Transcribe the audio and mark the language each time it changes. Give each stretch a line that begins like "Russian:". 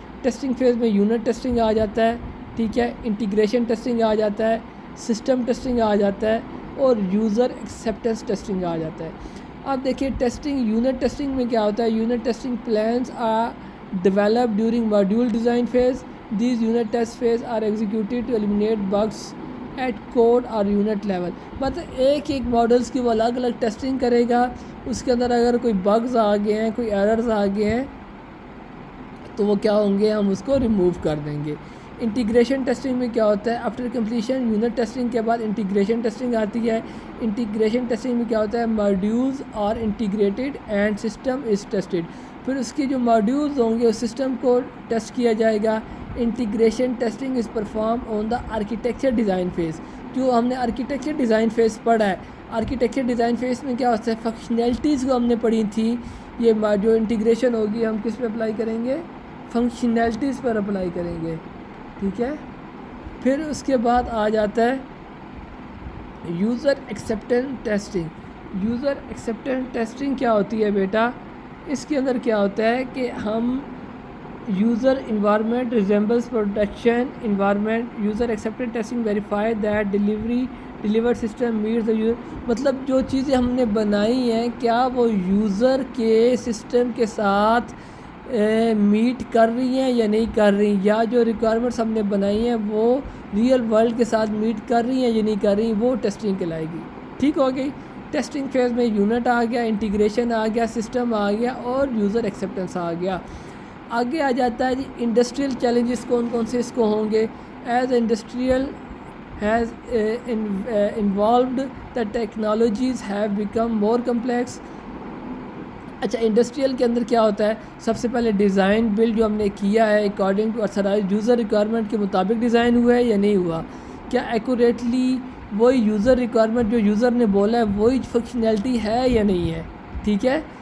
Urdu: Testing phase میں unit testing آ جاتا ہے. ٹھیک ہے. انٹیگریشن ٹیسٹنگ آ جاتا ہے, سسٹم ٹیسٹنگ آ جاتا ہے, اور یوزر ایکسیپٹنس ٹیسٹنگ آ جاتا ہے. اب دیکھیں ٹیسٹنگ,
English: Unit testing میں کیا ہوتا ہے؟ Unit testing plans are developed during module design phase. These unit test phase are executed to eliminate bugs at code or unit level.
Urdu: مطلب ایک ماڈلز کی وہ الگ الگ ٹیسٹنگ کرے گا. اس کے اندر اگر کوئی بگز آ گئے ہیں, کوئی ایررز آ گئے ہیں تو وہ کیا ہوں گے, ہم اس کو ریموو کر دیں گے. انٹیگریشن ٹیسٹنگ میں کیا ہوتا ہے؟
English: after completion
Urdu: یونٹ ٹیسٹنگ کے بعد انٹیگریشن ٹیسٹنگ آتی ہے. انٹیگریشن ٹیسٹنگ میں کیا ہوتا ہے؟
English: Modules are integrated and system is tested.
Urdu: پھر اس کی جو ماڈیولز ہوں گے اس سسٹم کو ٹیسٹ کیا جائے گا.
English: Integration testing is perform on the architecture design phase.
Urdu: جو ہم نے آرکیٹیکچر ڈیزائن فیز پڑھا ہے, آرکیٹیکچر ڈیزائن فیز میں کیا ہوتا ہے؟ فنکشنلٹیز کو ہم نے پڑھی تھی. یہ جو انٹیگریشن ہوگی ہم کس پہ اپلائی کریں گے؟ فنکشنلٹیز پر اپلائی کریں گے. ٹھیک ہے. پھر اس کے بعد آ جاتا ہے user acceptance testing. User acceptance testing کیا ہوتی ہے بیٹا؟ اس کے اندر کیا ہوتا ہے کہ ہم
English: user environment resembles production environment, user acceptance testing verify that delivered system meets the user.
Urdu: مطلب جو چیزیں ہم نے بنائی ہیں کیا وہ یوزر کے سسٹم کے ساتھ میٹ کر رہی ہیں یا نہیں کر رہی، یا جو ریکوائرمنٹس ہم نے بنائی ہیں وہ ریئل ورلڈ کے ساتھ میٹ کر رہی ہیں یا نہیں کر رہی، وہ ٹیسٹنگ کہلائے گی. ٹھیک ہو گئی. ٹیسٹنگ فیز میں یونٹ آ گیا، انٹیگریشن آ گیا، سسٹم آ گیا اور یوزر ایکسیپٹنس آ گیا. آگے آ جاتا ہے جی انڈسٹریل چیلنجز کون کون سے اس کو ہوں گے.
English: As industrial has involved the technologies have become more complex.
Urdu: اچھا انڈسٹریل کے اندر کیا ہوتا ہے، سب سے پہلے ڈیزائن بلڈ جو ہم نے کیا ہے اکارڈنگ ٹو ارسرائز یوزر ریکوائرمنٹ کے مطابق ڈیزائن ہوا ہے یا نہیں ہوا، کیا ایکوریٹلی وہی یوزر ریکوائرمنٹ جو یوزر نے بولا ہے وہی فنکشنالٹی ہے یا نہیں ہے. ٹھیک ہے.